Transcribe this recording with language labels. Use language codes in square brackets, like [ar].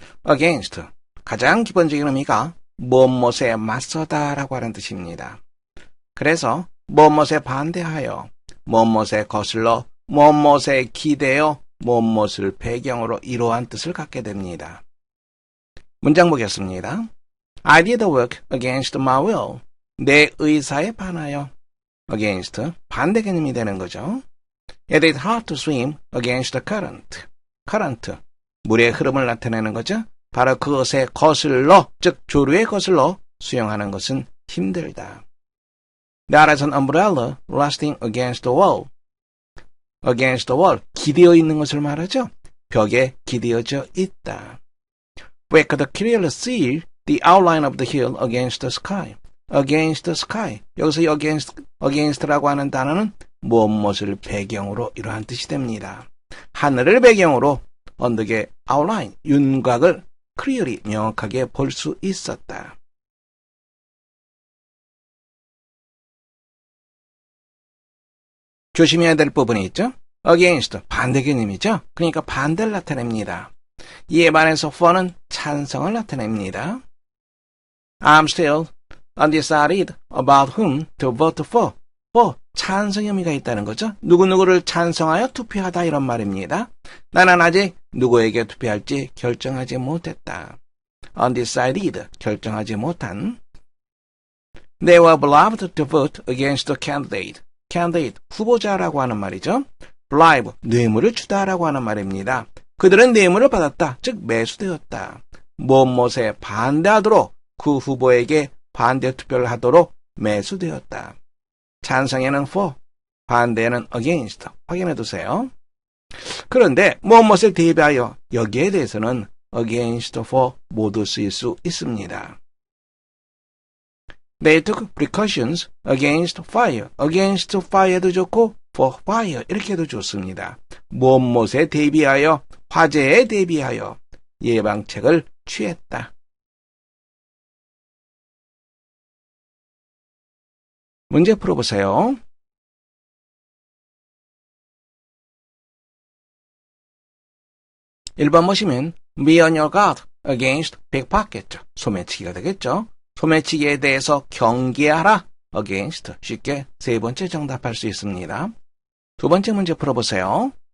[ko] against, 가장 기본적인 의미가 무엇에 맞서다 라고 하는 뜻입니다. 그래서 무엇에 반대하여, 무엇에 거슬러, 무엇에 기대어, 무엇을 배경으로 이러한 뜻을 갖게 됩니다. 문장 보겠습니다. [en] I did work against my will. [ko] 내 의사에 반하여. against, 반대 개념이 되는 거죠. [en] It is hard to swim against the current. [ko] current, 물의 흐름을 나타내는 거죠. 바로 그것에 거슬러, 즉 조류에 거슬러 수영하는 것은 힘들다. [en] There is an umbrella resting against the wall. against the wall, [ko] 기대어 있는 것을 말하죠. 벽에 기대어져 있다. [en] We could clearly see the outline of the hill against the sky. against the sky. [ko] 여기서 against라고 하는 단어는 무엇을 배경으로 이러한 뜻이 됩니다. 하늘을 배경으로 언덕의 outline, 윤곽을 clearly, 명확하게 볼 수 있었다. 조심해야 될 부분이 있죠. against, 반대 개념이죠. 그러니까 반대를 나타냅니다. 이에 반해서 for는 찬성을 나타냅니다. [en] I'm still undecided about whom to vote for. [ko] for, 찬성의 의미가 있다는 거죠. 누구누구를 찬성하여 투표하다 이런 말입니다. 나는 아직 누구에게 투표할지 결정하지 못했다. undecided, 결정하지 못한. [en] They were bribed to vote against the candidate. [ko] candidate, 후보자라고 하는 말이죠. bribe, 뇌물을 주다라고 하는 말입니다. 그들은 뇌물을 받았다, 즉 매수되었다. 무엇에 반대하도록 그 후보에게 반대 투표를 하도록 매수되었다. 찬성에는 for, 반대에는 against. 확인해 두세요. 그런데 무엇에 대비하여, 여기에 대해서는 against, for 모두 쓰일 수 있습니다. [en] They took precautions against fire. against fire [ko] 도 좋고 [en] for fire [ko] 이렇게 해도 좋습니다. 무엇에 대비하여, 화재에 대비하여 예방책을 취했다. 문제 풀어보세요. 1번 보시면 [en] be on your guard against pickpocket. [ko] 소매치기가 되겠죠. 소매치기에 대해서 경계하라. [en] against. [ko] 쉽게 세 번째 정답할 수 있습니다. 두 번째 문제 풀어보세요.